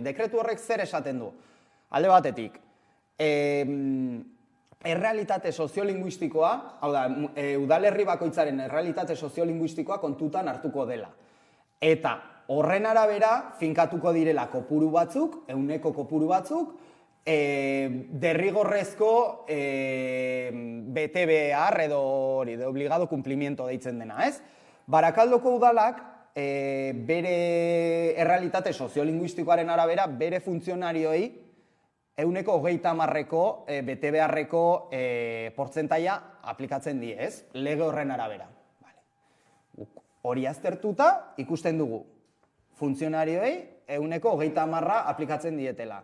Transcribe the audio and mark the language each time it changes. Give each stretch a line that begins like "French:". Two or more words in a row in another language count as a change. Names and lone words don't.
Basque: Dekretu horrek zer esaten du? Alde batetik, errealitate soziolinguistikoa, hau da, udalerri bakoitzaren errealitate soziolinguistikoa kontutan hartuko dela. Eta horren arabera, finkatuko direla kopuru batzuk, ehuneko kopuru batzuk, derrigorrezko BTBR edo hori,
Spanish: de obligado cumplimiento
Basque: deitzen dena, ez? Barakaldoko udalak, bere errealitate soziolinguistikoaren arabera, bere funtzionarioei, ehuneko 30%ko BTBR-eko portzentaia aplikatzen die, ez? Lege horren arabera. Hori aztertuta ikusten dugu funtzionarioei ehuneko 30% aplikatzen dietela.